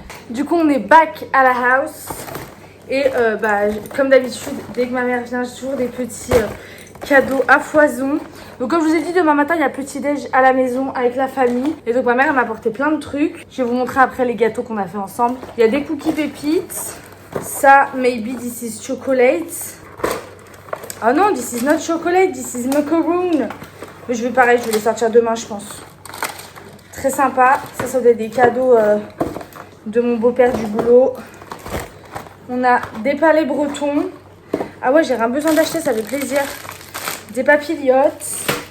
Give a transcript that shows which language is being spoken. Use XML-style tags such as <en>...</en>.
<fr>Du coup, on est back à la house. Et comme d'habitude, dès que ma mère vient, j'ai toujours des petits cadeaux à foison. Donc comme je vous ai dit, demain matin, il y a petit déj à la maison avec la famille. Et donc ma mère, elle m'a apporté plein de trucs. Je vais vous montrer après les gâteaux qu'on a fait ensemble. Il y a des cookies pépites.</fr> <en>Ça, maybe this is chocolate.</en> <fr>Oh non,</fr> <en>this is not chocolate, this is macaroon.</en> <fr>Mais je vais les sortir demain, je pense. Très sympa. Ça doit être des cadeaux de mon beau-père du boulot. On a des palets bretons. Ah ouais, j'ai rien besoin d'acheter, ça fait plaisir. Des papillotes.</fr>